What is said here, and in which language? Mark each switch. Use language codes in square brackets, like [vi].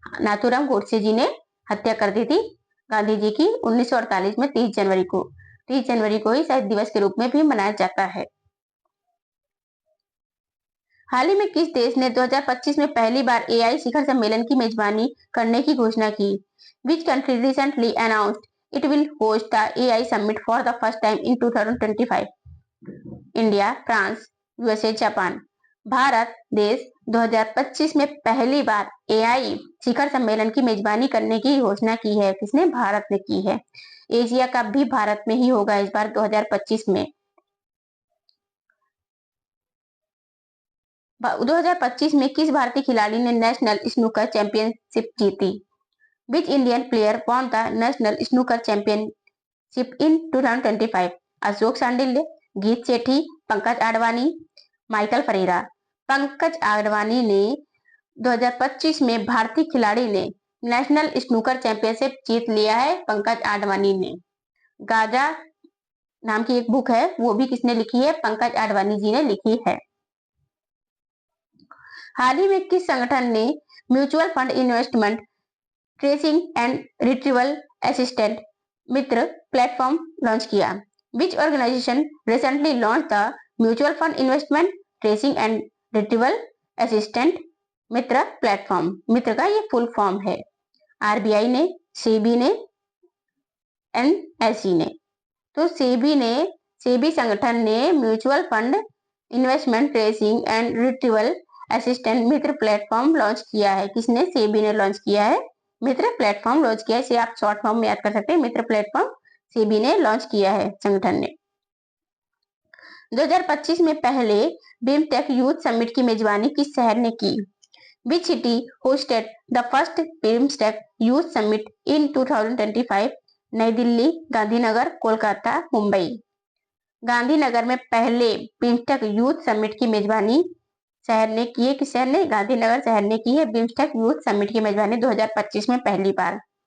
[hi] नाथूराम गोडसे जी ने हत्या कर दी थी गांधी जी की 1948 में 30 जनवरी को ही शहीद दिवस के रूप में भी मनाया जाता है। हाल ही में किस देश ने 2025 में पहली बार एआई शिखर सम्मेलन की मेजबानी करने की घोषणा की? [en] Which country recently announced it will host the AI summit for the first time in 2025? [hi] India, France, USA, Japan. Bharat देश 2025 में पहली बार एआई शिखर सम्मेलन की मेजबानी करने की घोषणा की है। किसने? भारत ने की है। एशिया कप भी भारत में ही होगा इस बार 2025 में। 2025 में किस भारतीय खिलाड़ी ने नेशनल स्नूकर चैंपियनशिप जीती? [en] Which Indian player won the National Snooker Championship in 2025? [hi] Ashok Sandilya, गीत सेठी, पंकज आडवाणी, माइकल फरेरा। पंकज आडवाणी ने 2025 में भारतीय खिलाड़ी ने नेशनल स्नूकर चैंपियनशिप जीत लिया है। पंकज आडवाणी ने। गाजा नाम की एक बुक है, वो भी किसने लिखी है? पंकज आडवाणी जी ने लिखी है। हाल ही में किस संगठन ने mutual fund investment tracing and retrieval assistant Mitra platform launch किया? [en] Which organization recently launched the Mutual Fund Investment Tracing and Retrieval Assistant Mitra platform? [hi] मित्र का ये फुल फॉर्म है। आरबीआई ने, सेबी ने, एनएसई ने। तो सेबी संगठन ने mutual fund investment tracing and retrieval assistant Mitra platform launch किया है। किसने? सेबी ने लॉन्च किया है, मित्र प्लेटफॉर्म लॉन्च किया है। इसे आप शॉर्ट फॉर्म में याद कर सकते हैं, मित्र प्लेटफॉर्म सेबी ने लॉन्च किया है संगठन ने। 2025 में पहले बिमस्टेक यूथ समिट की मेजबानी किस शहर ने की? [en] Which city hosted the first BIMSTEC youth summit in 2025? [hi] नई दिल्ली, गांधीनगर, कोलकाता, मुंबई। गांधीनगर में पहले बिमस्टेक यूथ समिट की मेजबानी शहर ने की है। किस शहर ने? गांधीनगर शहर ने की है बिमस्टेक यूथ समिट की मेजबानी 2025 में पहली बार।